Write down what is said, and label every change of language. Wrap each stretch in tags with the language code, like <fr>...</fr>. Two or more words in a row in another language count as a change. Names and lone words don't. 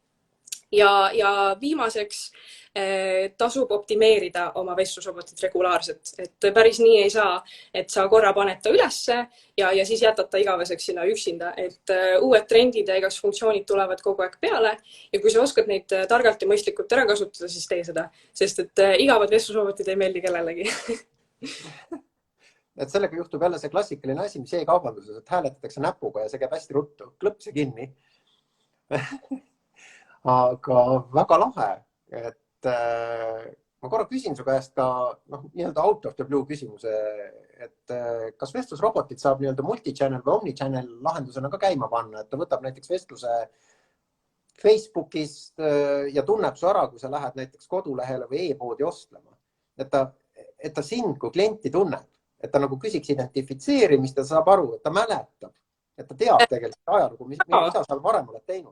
<et>Ja viimaseks tasub optimeerida oma vestlusrobotit regulaarselt, et päris nii ei saa, et sa korra paned ta ülesse ja siis jätad ta igaveseks sinna üksinda, et uued trendid ja igast funktsioonid tulevad kogu aeg peale ja kui sa oskad neid targalt ja mõistlikult ära kasutada, siis tee seda, sest et igavad vestlusrobotid ei meeldi kellelegi. Et sellega juhtub jälle see klassikaline asi, mis e-kaubanduses, et hääletatakse näpuga ja see käib hästi ruttu, klõpsi kinni. Aga väga lahe, et ma korra küsin su käest ka nii-öelda</et> <en>out of the blue</en> <et>küsimuse, et kas vestlusrobotit saab nii-öelda multi-channel või omni-channel lahendusena ka käima panna, et ta võtab näiteks vestluse Facebookist ja tunneb su ära, kui sa lähed näiteks kodulehele või e-poodi ostlema. Et ta sind kui klienti tunneb, et ta nagu küsiks identifitseerimist ja saab aru, et ta mäletab, et ta teab tegelikult ajalugu, mida sa varem oled teinud.</et>